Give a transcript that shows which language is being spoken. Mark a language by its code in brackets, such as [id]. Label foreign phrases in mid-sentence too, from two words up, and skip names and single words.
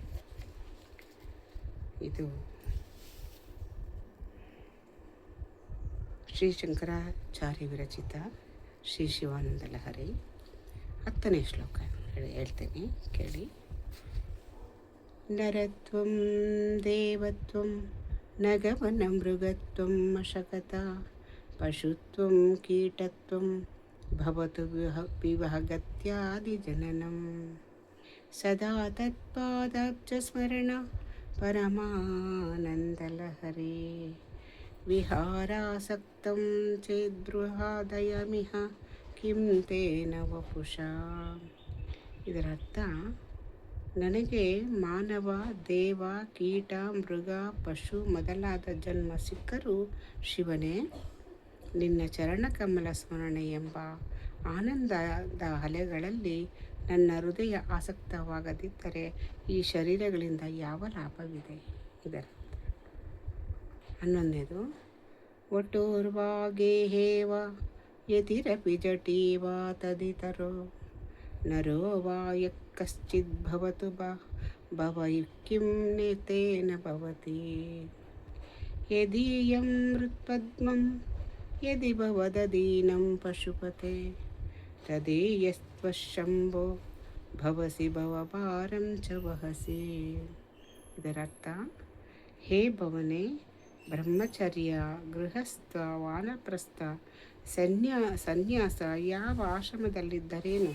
[kn] ಇದು ಶ್ರೀ ಶಂಕರಾಚಾರ್ಯ ವಿರಚಿತ ಶ್ರೀ ಶಿವಾನಂದ ಲಹರಿ 10ನೇ ಶ್ಲೋಕ ಹೇಳ್ತೇನೆ, ಕೇಳಿ. [sa] ನರತ್ವಂ ದೇವತ್ವಂ ನಗಮನ ಮೃಗತ್ವಂ ಅಶಕತ ಪಶುತ್ವಂ ಕೀಟತ್ವಂ ಭವತು ವಿವಹಗತ್ಯಾದಿ ಜನನಂ ಸದಾ ತತ್ಪಾದಾಬ್ಜ ಸ್ಮರಣ ಪರಮಾನಂದಲಹರಿ ವಿಹಾರಾಸಕ್ತಂ ಚೇದ್ಬೃಹಾದಯಮಿಹ ಕಿಂ ತೇನ ವಪುಷಾ. [kn] ಇದರ ಅರ್ಥ, ನನಗೆ ಮಾನವ, ದೇವ, ಕೀಟ, ಮೃಗ, ಪಶು ಮೊದಲಾದ ಜನ್ಮ ಸಿಕ್ಕರೂ ಶಿವನೇ, ನಿನ್ನ ಚರಣಕಮಲ ಸ್ಮರಣೆ ಎಂಬ ಆನಂದದ ಅಲೆಗಳಲ್ಲಿ ನನ್ನ ಹೃದಯ ಆಸಕ್ತವಾಗದಿದ್ದರೆ ಈ ಶರೀರಗಳಿಂದ ಯಾವ ಲಾಭವಿದೆ? ಇದರ 11ನೇದು, [sa] ವಟೋರ್ವಾಗೇಹೇವ ಯತಿರಪಿ ಜಟೀವಾ ತದಿತರೋ ನರೋ ವಾ ಯಃ ಕಶ್ಚಿದ್ ಭವತು ಭವಯುಕ್ಕಿಂ ನೇತೇನ ಭವತಿ ಯದೀಯಂ ಮೃತ್ಪದ್ಮಂ ಯದಿ ಭವದದೀನಂ ಪಶುಪತೆ ತದೀಯಸ್ತ್ವಶಂಭೋ ಭವಸಿ ಭವಭಾರಂ ಚ ವಹಸಿ. [kn] ಇದರರ್ಥ, ಹೇ ಭವನೇ, ಬ್ರಹ್ಮಚರ್ಯ, ಗೃಹಸ್ಥ, ವಾನಪ್ರಸ್ಥ, ಸನ್ಯಾಸ ಯಾವ ಆಶ್ರಮದಲ್ಲಿದ್ದರೇನು?